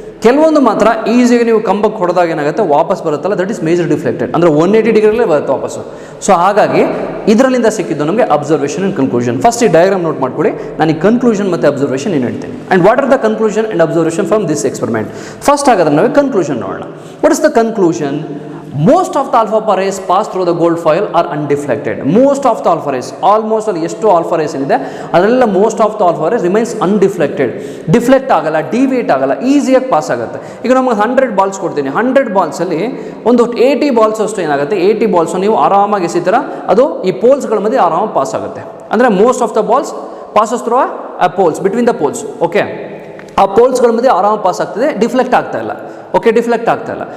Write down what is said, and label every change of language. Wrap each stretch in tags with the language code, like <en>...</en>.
<kn>ಕೆಲವೊಂದು ಮಾತ್ರ ಈಸಿಯಾಗಿ ನೀವು ಕಂಬಕ್ಕೆ ಹೊಡೆದಾಗ ಏನಾಗುತ್ತೆ ವಾಪಸ್ ಬರುತ್ತಲ್ಲ,</kn> <en>that is major deflected,</en> <kn>ಅಂದರೆ 180 ಡಿಗ್ರಿಲೇ ಬರುತ್ತೆ ವಾಪಸ್ಸು. ಸೊ ಹಾಗಾಗಿ ಇದರಲ್ಲಿಂದ ಸಿಕ್ಕಿದ್ದು ನಮಗೆ</kn> <en>Observation and conclusion.</en> <kn>ಫಸ್ಟ್ ಈ ಡಯಾಗ್ರಾಮ್ ನೋಟ್ ಮಾಡ್ಕೊಳ್ಳಿ, ನಾನು ಈ ಕನ್ಕ್ಲೂಷನ್ ಮತ್ತು ಅಬ್ಸರ್ವೇಷನ್ ಏನು ಹೇಳ್ತೀನಿ.</kn> <en>And what are the conclusion and observation from this experiment.</en> <kn>First ಹಾಗಾದ್ರೆ ನಾವು ಕನ್ಕ್ಲೂಷನ್ ನೋಡೋಣ.</kn> <en>What is the conclusion? Most of the alpha rays pass through the gold foil are undeflected. Most of the alpha rays, almost</en> <kn>ಅಲ್ಲಿ ಎಷ್ಟು alpha rays ಏನಿದೆ ಅದರೆಲ್ಲ</kn> <en>most of the alpha rays remains undeflected.</en> <kn>Deflect ಆಗಲ್ಲ, deviate ಆಗಲ್ಲ, ಈಸಿಯಾಗಿ pass ಆಗುತ್ತೆ. ಈಗ ನಮಗೆ 100 balls ಕೊಡ್ತೀನಿ, 100 ಬಾಲ್ಸಲ್ಲಿ ಒಂದು 80 ಬಾಲ್ಸ್ ಅಷ್ಟು ಏನಾಗುತ್ತೆ, 80 ಬಾಲ್ಸ್ ನೀವು ಆರಾಮಾಗಿ ಎಸಿತೀರ, ಅದು ಈ ಪೋಲ್ಸ್ಗಳ ಮಧ್ಯೆ ಆರಾಮಾಗಿ ಪಾಸ್ ಆಗುತ್ತೆ.</kn> <en>ಅಂದರೆ most of the balls passes through ಆ poles, between the poles.</en> <kn>Okay, ಆ ಪೋಲ್ಸ್ಗಳ ಮಧ್ಯೆ ಆರಾಮಾಗಿ ಪಾಸ್ ಆಗ್ತದೆ, ಡಿಫ್ಲೆಕ್ಟ್ ಆಗ್ತಾ ಇಲ್ಲ. ಓಕೆ, ಡಿಫ್ಲೆಕ್ಟ್ ಆಗ್ತಾ ಇಲ್ಲ.</kn>